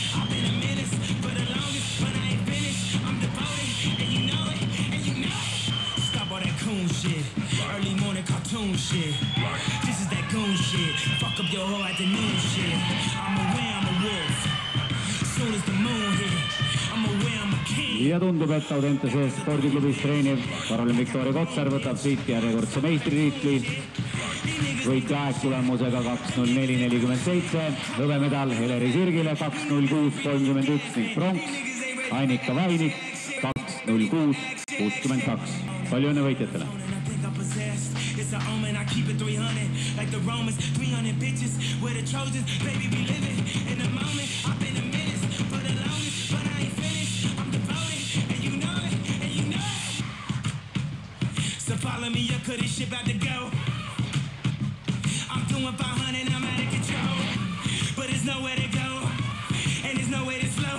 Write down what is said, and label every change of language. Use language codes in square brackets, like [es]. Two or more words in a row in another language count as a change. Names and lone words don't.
[en] I've been a menace for the longest, but I ain't finished. I'm devoted, and you know it, and you know it. Stop all that coon shit, early morning cartoon shit. This is that goon shit, fuck up your whole afternoon shit. I'm aware I'm a wolf, soon as the moon hit, I'm aware I'm a king. [et] ja tundub, et Audentese spordiklubis treeniv Karolin Viktoria Kotsar võtab siit järjekordse meistritiitli. Võitja aeg tulemusega 2:04.47, hõbemedal Heleri Sirgile 2:06.31 ning pronks Annika Vainik 2:06.62. Palju õnne võitjatele! [en] It's a omen, I keep it 300 like the Romans, 300 bitches where the Trojans, baby be living in the moment. I've been a menace for the longest, but I ain't finished. I'm devoted, and you know it, and you know it. So follow me up, 'cause this shit about to go. I'm doing 500, I'm out of control, but there's nowhere to go, and there's no way to slow.